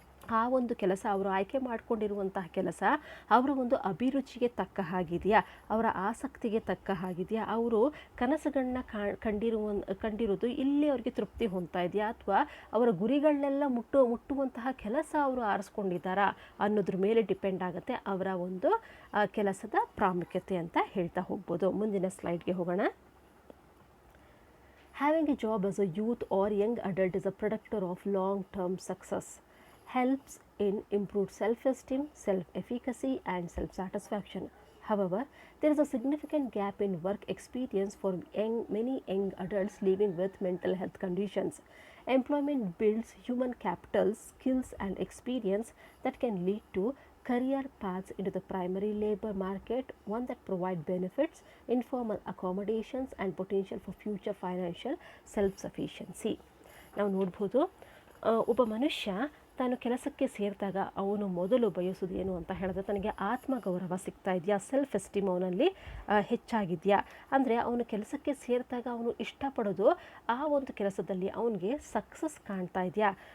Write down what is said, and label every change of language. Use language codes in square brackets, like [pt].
[kn] ಆ ಒಂದು ಕೆಲಸ ಅವರು ಆಯ್ಕೆ ಮಾಡಿಕೊಂಡಿರುವಂತಹ ಕೆಲಸ ಅವರ ಒಂದು ಅಭಿರುಚಿಗೆ ತಕ್ಕ ಹಾಗಿದೆಯಾ, ಅವರ ಆಸಕ್ತಿಗೆ ತಕ್ಕ ಹಾಗಿದೆಯಾ, ಅವರು ಕನಸುಗಳನ್ನ ಕಂಡಿರೋದು ಇಲ್ಲಿ ಅವರಿಗೆ ತೃಪ್ತಿ ಹೊಂದ್ತಾ ಇದೆಯಾ, ಅಥವಾ ಅವರ ಗುರಿಗಳನ್ನೆಲ್ಲ ಮುಟ್ಟುವಂತಹ ಕೆಲಸ ಅವರು ಆರಿಸ್ಕೊಂಡಿದ್ದಾರಾ ಅನ್ನೋದ್ರ ಮೇಲೆ ಡಿಪೆಂಡ್ ಆಗುತ್ತೆ ಅವರ ಒಂದು ಕೆಲಸದ ಪ್ರಾಮುಖ್ಯತೆ ಅಂತ ಹೇಳ್ತಾ ಹೋಗ್ಬೋದು. ಮುಂದಿನ ಸ್ಲೈಡ್ಗೆ ಹೋಗೋಣ. [en] Having a job as a youth or young adult is a predictor of long-term success. Helps in improved self-esteem, self-efficacy and self-satisfaction. However, there is a significant gap in work experience for many young adults living with mental health conditions. Employment builds human capital, skills and experience that can lead to career paths into the primary labor market, one that provide benefits, informal accommodations and potential for future financial self-sufficiency. [kn] ನಾವು ನೋಡ್ಬೋದು, ಒಬ್ಬ ಮನುಷ್ಯ ತಾನು ಕೆಲಸಕ್ಕೆ ಸೇರಿದಾಗ ಅವನು ಮೊದಲು ಬಯಸೋದು ಏನು ಅಂತ ಹೇಳಿದ್ರೆ ತನಗೆ ಆತ್ಮಗೌರವ ಸಿಗ್ತಾ ಇದೆಯಾ, ಸೆಲ್ಫ್ ಎಸ್ಟೀಮ್ ಅವನಲ್ಲಿ ಹೆಚ್ಚಾಗಿದೆಯಾ, ಅಂದರೆ ಅವನು ಕೆಲಸಕ್ಕೆ ಸೇರಿದಾಗ ಅವನು ಇಷ್ಟಪಡೋದು ಆ ಒಂದು ಕೆಲಸದಲ್ಲಿ ಅವನಿಗೆ ಸಕ್ಸಸ್ ಕಾಣ್ತಾ ಇದೆಯಾ,